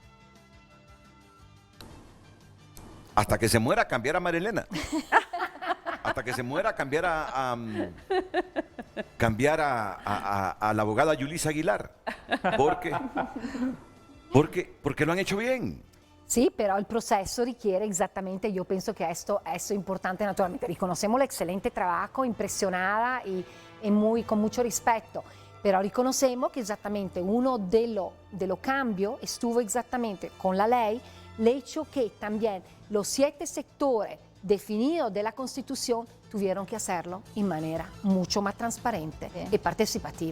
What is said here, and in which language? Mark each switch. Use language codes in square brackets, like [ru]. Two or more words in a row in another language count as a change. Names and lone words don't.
[es] Hasta que se muera, cambiar a Marilena. Hasta que se muera, cambiar a la abogada Yulisa Aguilar. Porque lo han hecho bien. [it] Sì, però il processo richiede esattamente, io penso che [es] esto es importante naturalmente, riconocemos el excelente trabajo, impresionada y con mucho respeto, pero riconocemos que exactamente uno de lo cambio estuvo exactamente con la ley, el hecho que también los 7 sectores definidos de la Constitución tuvieron que hacerlo en manera mucho más transparente y participativa.